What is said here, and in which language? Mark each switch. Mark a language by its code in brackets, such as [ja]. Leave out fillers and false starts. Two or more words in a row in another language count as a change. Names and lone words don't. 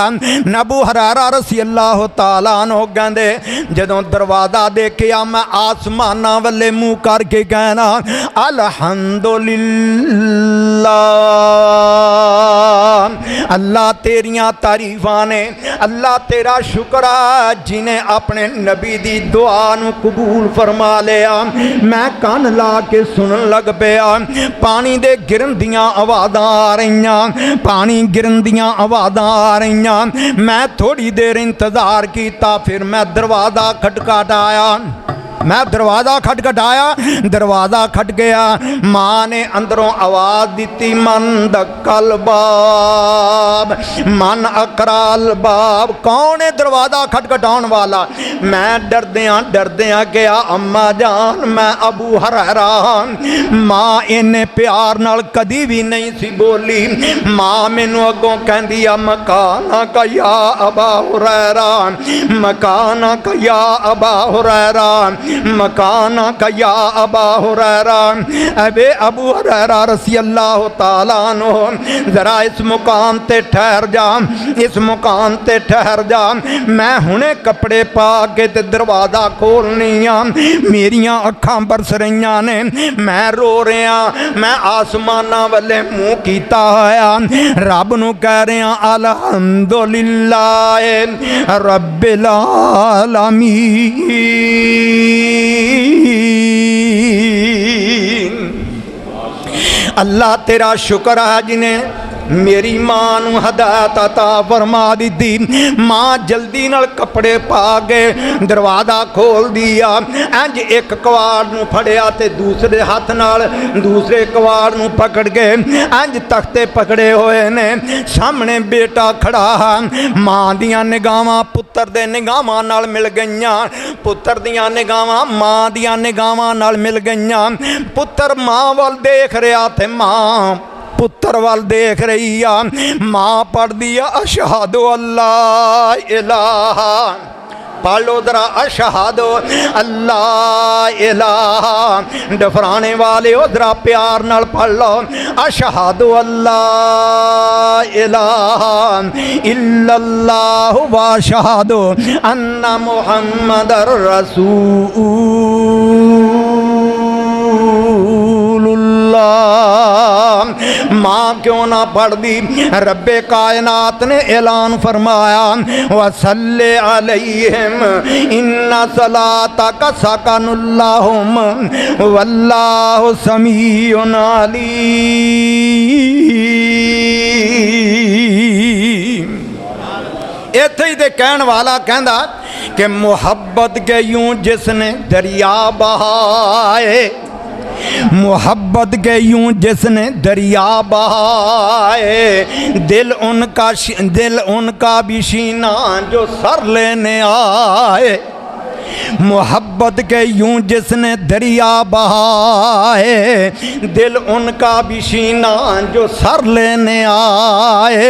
[pa] ابو ہریرہ [ar] رضي الله تعالى عنه [pa] کہندے، جدوں دروازہ دیکھیا میں اسماناں ولے مونہہ کر کے کہنا، الحمدللہ، اللہ تیریاں تعریفاں نے، اللہ تیرا شکر ہے جنہیں اپنے نبی دی دعا نوں قبول فرما لیا. میں کن لا کے سنن لگ پیا۔ پانی دے گرن دیاں آوازاں آ رہیاں، پانی گرن دیاں آوازاں آ رہیاں. میں تھوڑی دیر انتظار کیتا، فیر میں دروازہ کھڑکھڑایا. میں دروازہ کھڑکھڑایا، دروازہ کھڑک گیا. ماں نے اندروں آواز دتی, [ar] من دق الباب، من قرع الباب. [pa] کون ہے دروازہ کھڑکاون والا? میں ڈردیاں گیا، اماں جان میں ابو ہریرہ. ماں اینے پیار نال کدی وی نہیں سی بولی. ماں مینوں اگوں کہندی آ, [ar] مكانك يا أبا هريرة، مكانك يا أبا هريرة، مكانك يا أبا هريرة. أبي أبو هريرة رضي الله تعالى عنه, [pa] ذرا اس مقام تے ٹھہر جا، اس مقام تے ٹھہر جا. میں ہنے کپڑے پا کے تے دروازہ کھولنی آں. میریاں اکھاں برس رہیاں نے، میں رو رہیا، میں اسماناں ولے مونہہ کیتا ہویا، رب نوں کہہ رہیا [ar] الحمد لله رب العالمين. [pa] اللہ تیرا شکر ہے جنہیں میری ماں نوں ہدایت عطا فرما دتی. ماں جلدی نال کپڑے پا کے دروازہ کھول دتا. انج اک کواڑ نوں پھڑیا تے دوجے ہتھ نال دوجے کواڑ نوں پکڑ کے انج تختے پکڑے ہوئے نے. سامنے بیٹا کھڑا ہے. ماں دیاں نگاہاں پتر دے نگاہاں نال مل گئیاں، پتر دیاں نگاہاں ماں دیاں نگاہاں نال مل گئیاں. پتر ماں ول ویکھ رہیا سی، ماں پتر ول ویکھ رہی آ. ماں پڑھ دتا [ar] أشهد أن لا إله, [pa] پڑھ لو ذرا [ar] أشهد أن لا إله. [pa] ڈفرانے والیو ذرا پیار نال پڑھ لو [ar] أشهد أن لا إله إلا الله وأشهد أن محمدا رسول الله. [pa] ماں کیوں نہ پڑھدی؟ ربِ کائنات نے اعلان فرمایا [ar] وصل عليهم إن صلاتك سكن لهم والله سميع عليم. [pa] ایتھے ہی تے کہن والا کہندا کہ [ur] محبت کے یوں جس نے دریا بہائے، محبت کے یوں جس نے دریا بہائے، دل ان کا بھی سینا جو سر لینے آئے. محبت کے یوں جس نے دریا بہائے، دل ان کا بھی سینا جو سر لینے آئے.